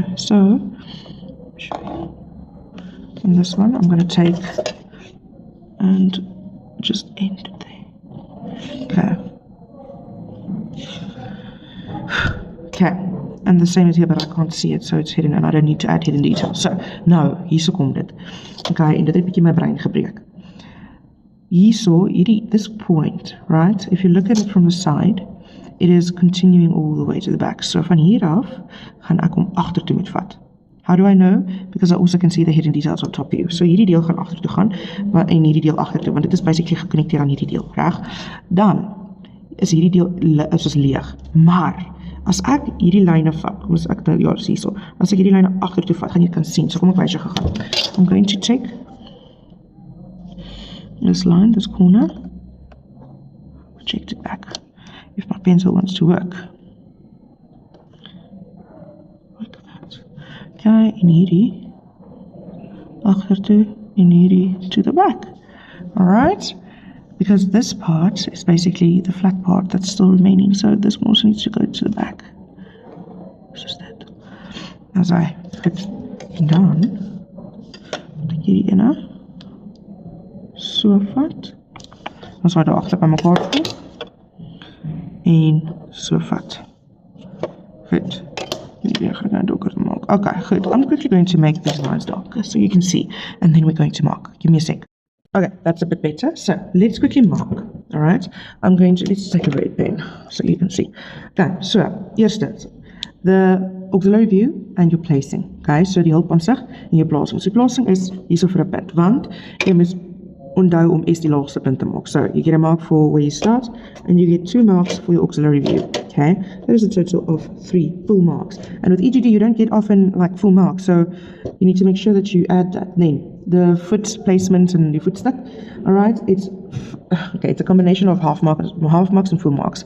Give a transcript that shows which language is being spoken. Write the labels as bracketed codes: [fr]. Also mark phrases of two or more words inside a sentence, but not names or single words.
[en] So, from this one, I'm going to take and just end it there. Okay, and the same is here, but I can't see it, so it's hidden, and I don't need to add hidden details. So, [af] nou, hierso kom dit. Okay, en dit het bietjie my brein gebreek. Hierso, [en] this point, right? If you look at it from the side, it is continuing all the way to the back. [af] So van hier af, gaan ek hom agtertoe moet vat. [en] How do I know? Because I also can see the hidden details on top view. [af] So hierdie deel gaan agtertoe gaan, en hierdie deel agtertoe, want dit is basically gekonnekteer aan hierdie deel, reg? Dan is hierdie deel is leeg. Maar as ek hierdie lyne vat, kom ek nou ja, hierso. As ek hierdie lyne agtertoe vat, gaan jy kan sien. So kom ek wys jou gegaan. [en] I'm going to take this line, this corner, project it back. If my pencil wants to work. Like that. [af] Okay, en hierdie agtertoe en hierdie [en] to the back. Alright? Because this part is basically the flat part that's still remaining, so this one also needs to go to the back. Just that. As I put down, take [af] hierdie ene so vat. Ons sal daar agter by mekaar voel. En so vat. [en] Good. Okay, good. I'm quickly going to make these lines darker so you can see, and then we're going to mark. Give me a sec. Okay, that's a bit better. So let's quickly mark. All right. Let's take a red pen so you can see. Okay, so eerstens, the auxiliary view and your placing. [af] Okay, so die hulpansig en jou plasing. So plasing is hierso vir 'n punt, want jy moet onthou om S die laagste punt te maak. [en] So you get a mark for where you start, and you get 2 marks for your auxiliary view. Okay, that is a total of 3 full marks. And with EGD, you don't get often like full marks, so you need to make sure that you add that. Then the foot placement and the footstep. All right, it's a combination of half marks and full marks.